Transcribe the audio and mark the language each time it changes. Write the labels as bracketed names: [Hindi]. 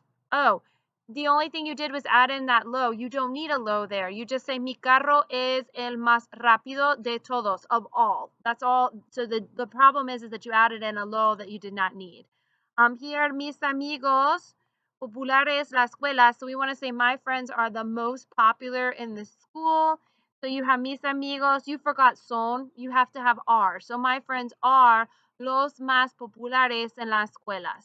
[English] Oh, the only thing you did was add in that lo. You don't need a lo there. You just say, [Spanish] mi carro es el más rápido de todos, [English] of all. That's all. So the problem is that you added in a lo that you did not need. [Spanish] Here, mis amigos populares la escuela. [English] So we want to say my friends are the most popular in the school. So you have [Spanish] mis amigos. [English] You forgot son. You have to have are. So my friends are [Spanish] los más populares en la escuela.